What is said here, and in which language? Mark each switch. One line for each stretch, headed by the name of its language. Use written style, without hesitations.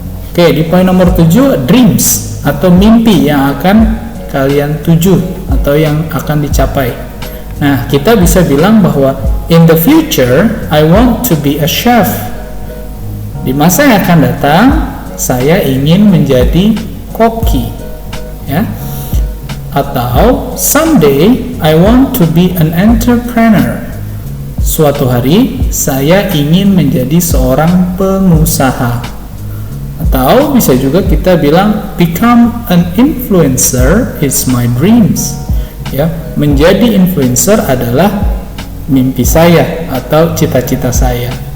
Indonesian: Oke, di poin nomor 7, dreams atau mimpi yang akan kalian tuju atau yang akan dicapai. Nah, kita bisa bilang bahwa
English: in the future, I want to be a chef.
Indonesian: Di masa yang akan datang, saya ingin menjadi koki. Ya. Atau
English: someday, I want to be an entrepreneur.
Indonesian: Suatu hari, saya ingin menjadi seorang pengusaha. Atau bisa juga kita bilang,
English: become an influencer is my dreams.
Indonesian: Ya, menjadi influencer adalah mimpi saya atau cita-cita saya.